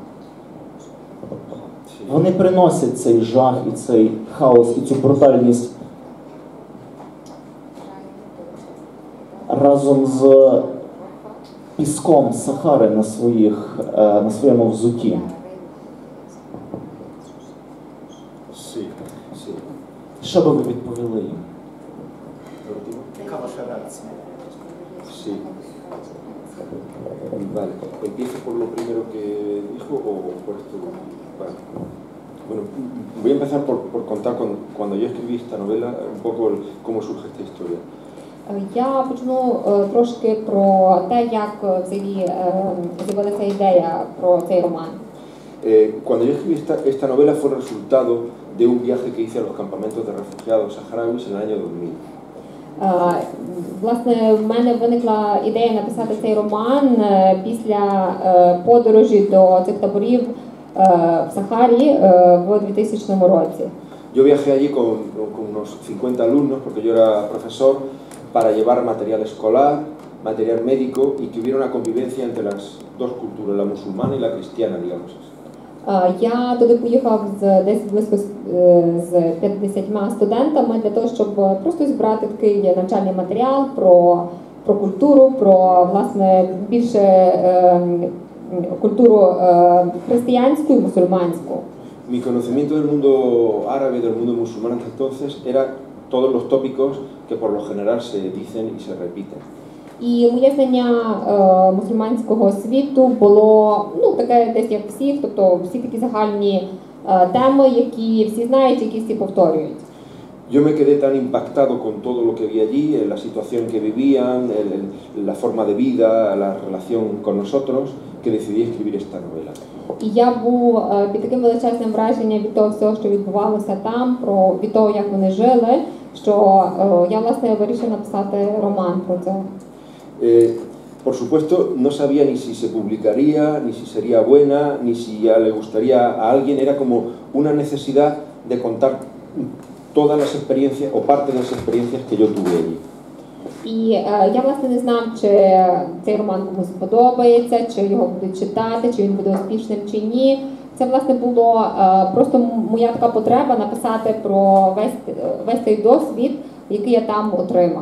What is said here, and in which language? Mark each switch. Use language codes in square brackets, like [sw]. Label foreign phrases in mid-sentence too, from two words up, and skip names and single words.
[uk] Вони приносять цей жах і цей хаос, і цю брутальність разом з піском Сахари на своєму взутті. Що би ви відповіли їм? Яка ваша реакція? [es] Sí. Vale, ¿empiezo por lo primero que dijo o por esto? Vale. Bueno, voy a empezar por contar cuando yo escribí esta novela un poco cómo surge esta historia. [uk] Я почну трошки про те, як взагалі з'явилася ідея про цей роман. [es] Cuando yo escribí esta novela fue el resultado de un viaje que hice a los campamentos de refugiados saharauis en el año 2000. [uk] Власне, в мене виникла ідея написати цей роман після подорожі до цих таборів в Сахарі в 2000 році. [es] Yo viajé allí con unos 50 alumnos, porque yo era profesor, para llevar material escolar, material médico y que hubiera una convivencia entre las dos culturas, la musulmana y la cristiana, digamos. [uk] Я туди поїхав десь близько з 50 студентами для того, щоб просто зібрати такий навчальний матеріал про культуру, про, власне, більше культуру християнську і мусульманську. [es] Mi conocimiento del mundo árabe, del mundo musulmán entonces, era todos los tópicos que por lo general se dicen y se repiten. [uk] І моє знання мусульманського світу було таке десь як всіх, тобто всі такі загальні теми, які всі знають, які всі повторюють. [es] Yo me quedé tan impactado con todo lo que vi allí, la situación que vivían, la forma de vida, la relación con nosotros, que decidí escribir esta novela. [uk] І я був під таким величезним враженням від того всього, що відбувалося там, від того, як вони жили, що я, власне, вирішив написати роман про це. [es] Por supuesto, no sabía ni si se publicaría, ni si sería buena, ni si ya le gustaría a alguien. Era como una necesidad de contar todas las experiencias o parte de las experiencias que yo tuve allí. [uk] І я, власне, не знав, чи цей роман комусь сподобається, чи його будуть читати, чи він буде успішним, чи ні. Це, власне, було просто моя така потреба написати про весь той досвід, який я там отримав.